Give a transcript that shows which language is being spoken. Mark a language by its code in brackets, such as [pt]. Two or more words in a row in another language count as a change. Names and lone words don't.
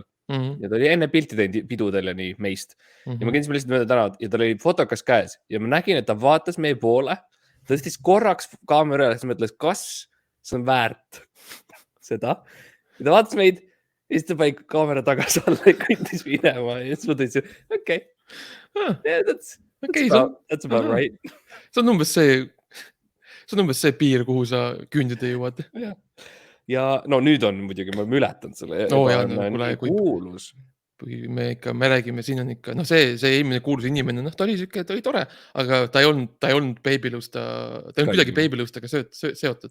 [et] Ja ta oli enne pilti teinud pidudel ja nii meist. Ja ma käisin lihtsalt mööda tänavat ja tal oli fotokas käes ja ma nägin, et ta vaatas meie poole. Ta tõstis korraks kaamera üle ja mõtles, kas see on väärt seda. Ja ta vaatas meid ja siis ta pani kaamera tagasi alla ja kõndis minema. Ja siis ma tõin, okei. [en] That's about right. [et] See on umbes see piir, kuhu sa küündida jõuad. Ja no nüüd on muidugi, me oleme ületanud selle. Kuulus. Me räägime, siin on ikka, see eelmine kuulus inimene, ta oli siuke, ta oli tore, aga ta ei olnud Babylus, ta ei olnud kuidagi Babylustega seotud.